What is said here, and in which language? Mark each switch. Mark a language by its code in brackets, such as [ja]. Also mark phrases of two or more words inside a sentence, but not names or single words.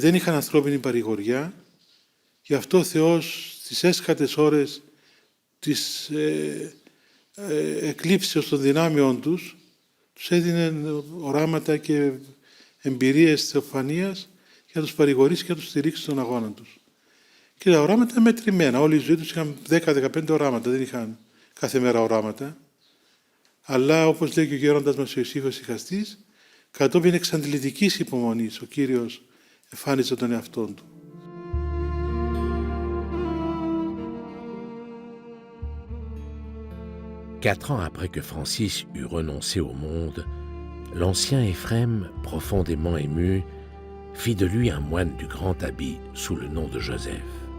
[el] δεν είχαν ανθρώπινη παρηγοριά, γι' αυτό ο Θεός στις έσχατες ώρες της εκλήψεως των δυνάμεων τους έδινε οράματα και εμπειρίες θεοφανίας για να τους παρηγορήσει και να τους στηρίξει στον αγώνα τους. Και τα οράματα ήταν μετρημένα. Όλη η ζωή τους είχαν 10-15 οράματα, δεν είχαν κάθε μέρα οράματα. Αλλά όπως λέει και ο γέροντας μας ο Ιωσήφος Ιχαστής, κατόπιν εξαντλητικής υπομονής ο Κύριος εμφάνιζε τον εαυτόν του. [fr] Quatre ans après que Francis eut renoncé au monde, l'ancien Éphrem, profondément ému, fit de lui un moine du grand habit sous le nom de Joseph.